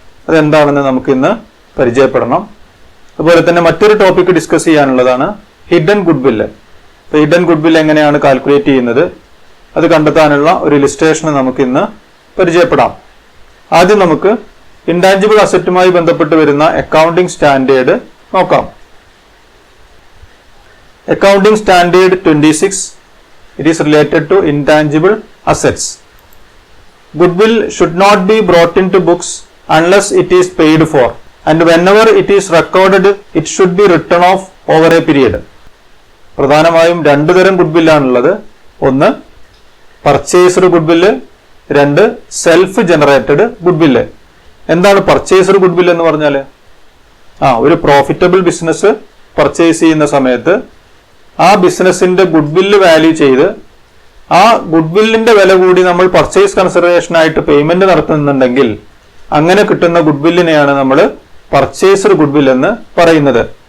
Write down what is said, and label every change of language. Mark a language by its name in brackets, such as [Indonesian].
[Malayalam] അതെന്താണെന്ന് നമുക്ക് ഇന്ന് പരിചയപ്പെടണം. അതുപോലെ തന്നെ മറ്റൊരു topic discuss ചെയ്യാനുള്ളതാണ് hidden goodwill. Hidden goodwill എങ്ങനെയാണ് കാൽക്കുലേറ്റ് ചെയ്യുന്നത്, അത് കണ്ടെത്താനുള്ള ഒരു ഇലിസ്ട്രേഷൻ നമുക്ക് ഇന്ന് പരിചയപ്പെടാം. ആദ്യം നമുക്ക് ഇൻടാഞ്ചിബിൾ അസറ്റുമായി ബന്ധപ്പെട്ട് വരുന്ന അക്കൗണ്ടിംഗ് സ്റ്റാൻഡേർഡ് നോക്കാം. [English] Accounting standard 26, it is related to intangible assets. Goodwill should not be brought into books unless it is paid for, and whenever it is recorded it should be written off over a period. [Malayalam] പ്രധാനമായും 2 തരം ഗുഡ്വില്ലാണുള്ളത്. ഒന്ന് purchased goodwill, 2 self generated goodwill. എന്താണ് purchased goodwill എന്ന് പറഞ്ഞാൽ? ഒരു profitable business purchase ചെയ്യുന്ന സമയത്ത് ആ ബിസിനസിന്റെ ഗുഡ്വില്ല് വാല്യൂ ചെയ്ത് ആ ഗുഡ്വില്ലിന്റെ വില കൂടി നമ്മൾ പർച്ചേസ് കൺസിഡറേഷൻ ആയിട്ട് പേയ്മെന്റ് നടത്തുന്നുണ്ടെങ്കിൽ അങ്ങനെ കിട്ടുന്ന ഗുഡ്വില്ലിനെയാണ് നമ്മൾ പർച്ചേസ്ഡ് ഗുഡ്വിൽ എന്ന് പറയുന്നത്.